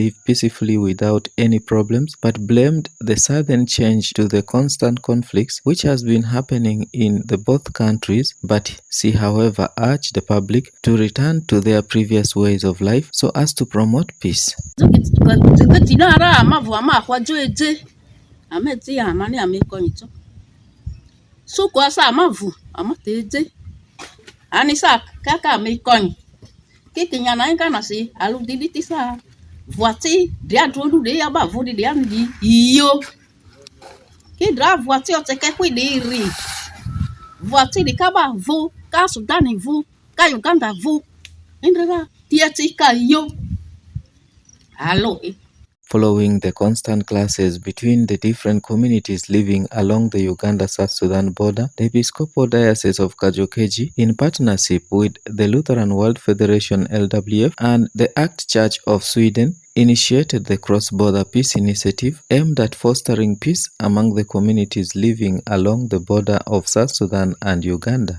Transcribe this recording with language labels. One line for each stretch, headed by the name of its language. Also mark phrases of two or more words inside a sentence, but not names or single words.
English: live peacefully without any problems, but blamed the sudden change to the constant conflicts which has been happening in the both countries, but she, however, urged the public to return to their previous ways of life so as to promote peace.
Bari: Anisa kaka me kony kiki nyana inga nasi alu diliti sa voiti dia drodu de aba vodi dia ndi iyo ki dra voiti o teke kwi de ri voiti di kaba vo ka Sudani vo ka Uganda vo indra tiati ka iyo allo.
English: Following the constant clashes between the different communities living along the Uganda-South Sudan border, the Episcopal Diocese of Kajokeji, in partnership with the Lutheran World Federation LWF and the ACT Church of Sweden, initiated the Cross-Border Peace Initiative aimed at fostering peace among the communities living along the border of South Sudan and Uganda.